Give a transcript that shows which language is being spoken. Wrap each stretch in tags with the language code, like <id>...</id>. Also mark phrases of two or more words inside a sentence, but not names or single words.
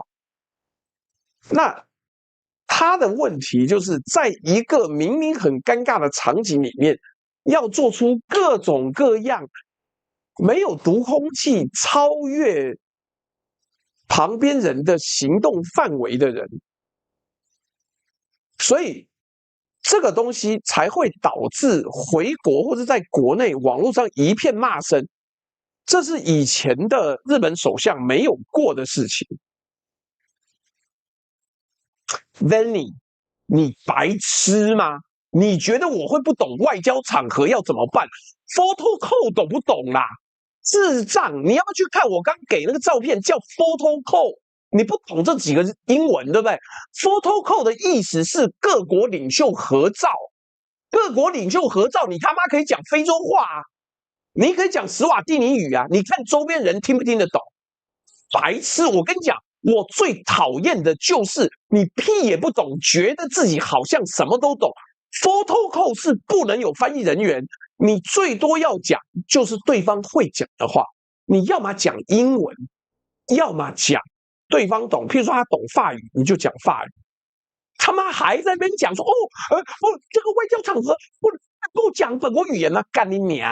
<zh>那他的問題就是在一個明明很尷尬的場景裡面，要做出各種各樣沒有讀空氣、超越旁邊人的行動範圍的人，所以這個東西才會導致回國或者在國內網絡上一片罵聲。這是以前的日本首相沒有過的事情。Vanny， 你白痴嗎？你覺得我會不懂外交場合要怎麼辦 ？</zh> <en>Photo call</en> <zh>懂不懂啦？智障！你要不要去看我剛給那個照片叫</zh> <en>Photo call？</en> <zh>你不懂這幾個英文對不對 ？</zh> <en>Photo call</en> <zh>的意思是各國領袖合照，各國領袖合照，你他媽可以講非洲話啊！你可以講史瓦蒂尼語啊，你看周邊人聽不聽得懂？白痴！我跟你講，我最討厭的就是你屁也不懂，覺得自己好像什麼都懂。</zh> <en>Photo call</en> <zh>是不能有翻譯人員，你最多要講就是對方會講的話，你要麼講英文，要麼講對方懂。譬如說他懂法語，你就講法語。他媽還在那邊講說這個外交場合不講本國語言啊，幹你娘！</zh>